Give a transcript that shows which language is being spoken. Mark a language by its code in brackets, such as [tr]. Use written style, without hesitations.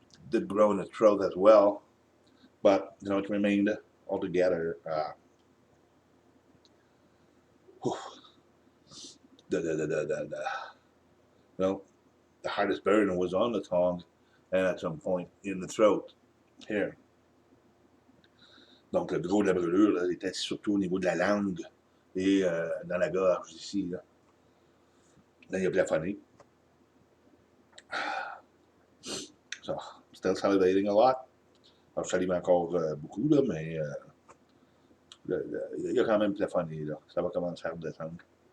[en] Did grow in the throat as well. But, you know, it remained altogether well, the hardest burn was on the tongue and at some point in the throat. Here. [fr] Donc, le gros de la brûlure là, était surtout au niveau de la langue et dans la gorge ici. Là, il a plafonné. [en] So, still salivating a lot. [fr] Alors, je salive encore beaucoup, là, mais il a quand même plafonné. Là. Ça va commencer à redescendre.